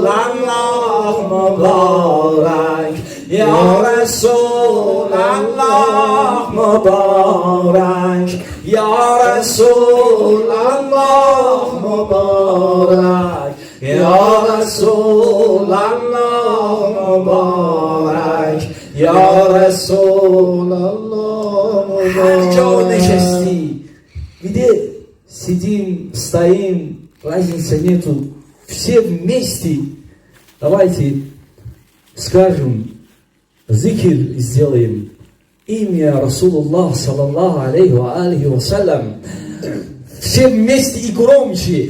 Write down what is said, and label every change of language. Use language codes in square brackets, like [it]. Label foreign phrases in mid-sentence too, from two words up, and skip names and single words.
[fa] الله مبارک، یا رسول الله مبارک، یا رسول الله مبارک، یا رسول الله مبارک، یا رسول الله مبارک. هر جا نشستی [ru] где сидим, стоим, разницы нету, все вместе. Давайте скажем, зикр сделаем, имя Расулуллах [ar] صلى الله عليه وسلم. [ru] Все вместе и громче.